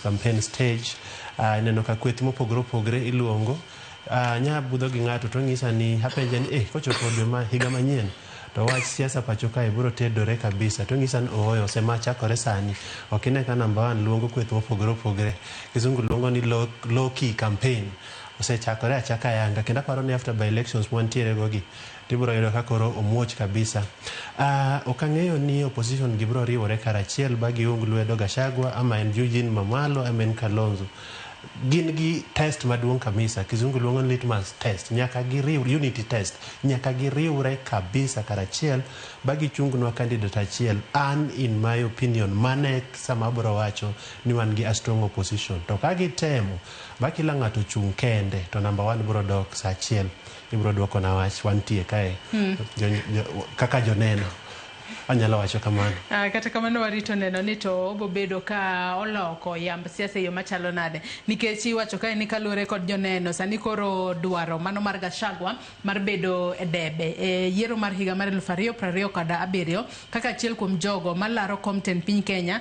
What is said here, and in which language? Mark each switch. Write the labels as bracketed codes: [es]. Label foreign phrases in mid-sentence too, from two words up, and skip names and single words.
[en] campaign stage [luo] neno ka kweth mopogore opogore iluongo nya budho gi ng'ato to ng'isa ni hapenje ni kochopo dwe ma higa manyien to wach siasa pacho kae biro tedore kabisa to ng'isa ni oyo sema chakore sani okine ka number 1 luongo kweth mopogore opogore kizungu luongo ni [en] low key campaign [luo] osechakore achaka yanga kendo paro ni [en] after by elections [luo] wantiere gogi tibiro yudo ka koro omuoch kabisa. Okang'eyo ni opposition gibiro riwore karachiel ba giung lwedo Gachagua ama en Eugene Wamalwa ama en Kalonzo. Gin gi test maduong' kabisa kizungu luongo ni [en] litmus test [luo] nyaka giriw [en] unity test [luo] nyaka giriwre kabisa karachiel ba gichung'nwa candidate achiel. An [en] in my opinion [luo] mane sama bro wacho ni wan gi [en] a strong opposition [luo] to ka gitemo ba kila ng'ato chung' kende to number 1 bro dok sa achiel ibro duoko na wach wantie kae kaka joneno anyalo wacho kamano. Kata kamano warito neno ni to bobedo ka oloko yamb siasa yo machalo nade nikech iwacho ka ni kalure kod joneno sani koro dwaro mano mar Gachagua mar bedo e debe e yiero mar higa mar 2027 kaka achiel kuom jogo malaro komten piny Kenya.